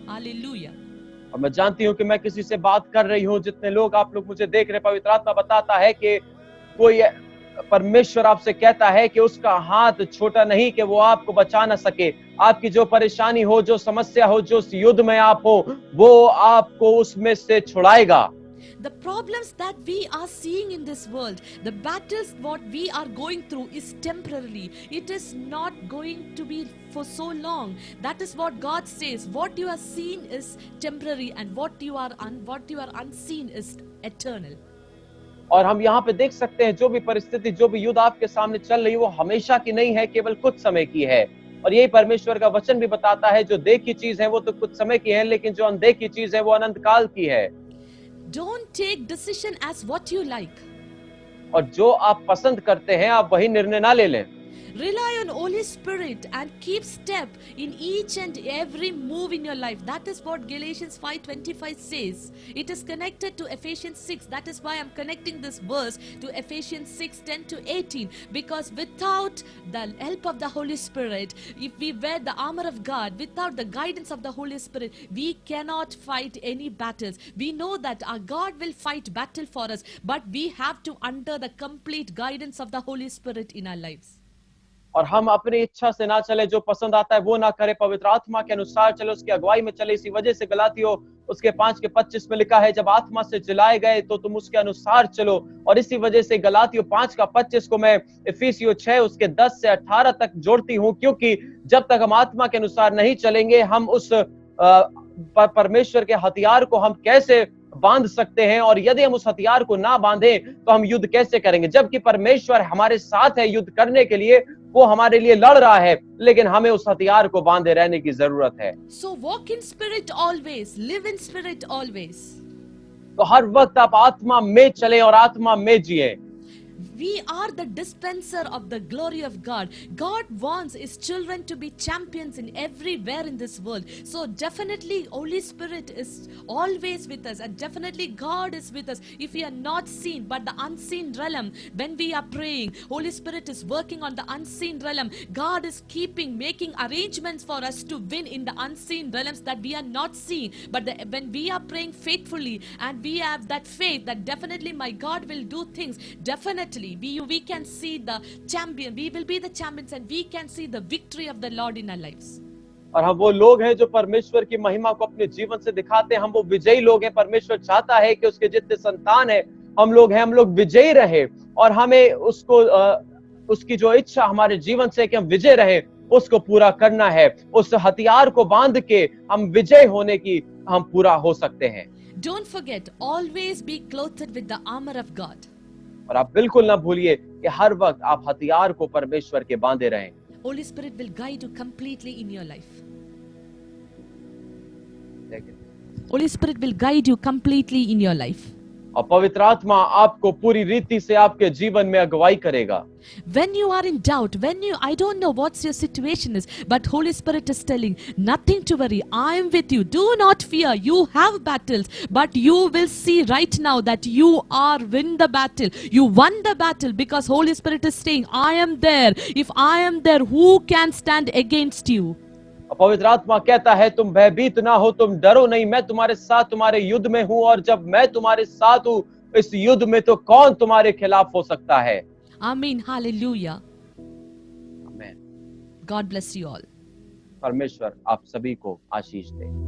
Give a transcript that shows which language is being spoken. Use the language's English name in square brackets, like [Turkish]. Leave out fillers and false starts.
[English] Hallelujah. [Hindi] और मैं जानती हूँ कि मैं किसी से बात कर रही हूँ, जितने लोग आप लोग मुझे देख रहे, पवित्र आत्मा बताता है कि कोई परमेश्वर आपसे कहता है कि उसका हाथ छोटा नहीं कि वो आपको बचा ना सके। आपकी जो परेशानी हो, जो समस्या हो, जो युद्ध में आप हो, वो आपको उसमें से छुड़ाएगा। [English] The problems that we are seeing in this world, the battles what we are going through is temporarily. It is not going to be for so long. That is what God says. What you are seeing is temporary, and what you are unseen is eternal. [Hindi] और हम यहाँ पे देख सकते हैं जो भी परिस्थिति, जो भी युद्ध आपके सामने चल रही है, वो हमेशा की नहीं है, केवल कुछ समय की है। और यही परमेश्वर का वचन भी बताता है, जो देखी चीज है वो तो कुछ समय की है, लेकिन जो अनदेखी चीज है वो अनंत काल की है। [English] Don't take decision as what you like. [Hindi] और जो आप पसंद करते हैं आप वही निर्णय ना ले लें। [English] Rely on Holy Spirit and keep step in each and every move in your life. That is what Galatians 5:25 says. It is connected to Ephesians 6. That is why I'm connecting this verse to Ephesians 6:10-18. Because without the help of the Holy Spirit, if we wear the armor of God, without the guidance of the Holy Spirit, we cannot fight any battles. We know that our God will fight battle for us, but we have to under the complete guidance of the Holy Spirit in our lives. [Hindi] और हम अपनी इच्छा से ना चले, जो पसंद आता है वो ना करे, पवित्र आत्मा के अनुसार चले, उसकी अगुवाई में चले। इसी वजह से गलातियों उसके 5:25 में लिखा है, जब आत्मा से जलाए गए तो तुम उसके अनुसार चलो। और इसी वजह से गलातियों 5:25 को मैं इफिसियों 6 उसके 10 से 18 तक जोड़ती हूँ, क्योंकि जब तक हम आत्मा के अनुसार नहीं चलेंगे, हम उस परमेश्वर के हथियार को हम कैसे बांध सकते हैं, और यदि हम उस हथियार को ना बांधें तो हम युद्ध कैसे करेंगे? जबकि परमेश्वर हमारे साथ है युद्ध करने के लिए, वो हमारे लिए लड़ रहा है, लेकिन हमें उस हथियार को बांधे रहने की जरूरत है। [English] So walk in spirit always, live in spirit always. [Hindi] तो हर वक्त आप आत्मा में चलें और आत्मा में जिए। [English] We are the dispenser of the glory of God. God wants his children to be champions in everywhere in this world. So definitely Holy Spirit is always with us, and definitely God is with us. If we are not seen but the unseen realm, when we are praying, Holy Spirit is working on the unseen realm. God is making arrangements for us to win in the unseen realms that we are not seeing. But when we are praying faithfully and we have that faith that definitely my God will do things, definitely we can see the champion. We will be the champions, and we can see the victory of the Lord in our lives. [Hindi] और हम वो लोग हैं जो परमेश्वर की महिमा को अपने जीवन से दिखाते हैं। हम वो विजयी लोग हैं। परमेश्वर चाहता है कि उसके जितने संतान हैं, हम लोग विजयी रहे, और हमें उसको उसकी जो इच्छा हमारे जीवन से कि हम विजय रहे, उसको पूरा करना है। उस हथियार को बांध के हम विजय होने की हम पूरा हो सकते हैं। [English] Don't forget, always be clothed with the armor of God. [Hindi] और आप बिल्कुल ना भूलिए कि हर वक्त आप हथियार को परमेश्वर के बांधे रहें। [English] Holy Spirit will guide you completely in your life. Holy Spirit will guide you completely in your life. [Hindi] और पवित्र आत्मा आपको पूरी रीति से आपके जीवन में अगुवाई करेगा। [English] When you are in doubt, I don't know what's your situation is, but Holy Spirit is telling, nothing to worry. I am with you. Do not fear. You have battles, but you will see right now that you are win the battle. You won the battle because Holy Spirit is saying, I am there. If I am there, who can stand against you? [Hindi] और पवित्र आत्मा कहता है तुम भयभीत ना हो, तुम डरो नहीं, मैं तुम्हारे साथ तुम्हारे युद्ध में हूं, और जब मैं तुम्हारे साथ हूं इस युद्ध में तो कौन तुम्हारे खिलाफ हो सकता है। [English] Amen. Hallelujah. [Hindi] आमीन। [English] God bless you all. [Hindi] परमेश्वर आप सभी को आशीष दे।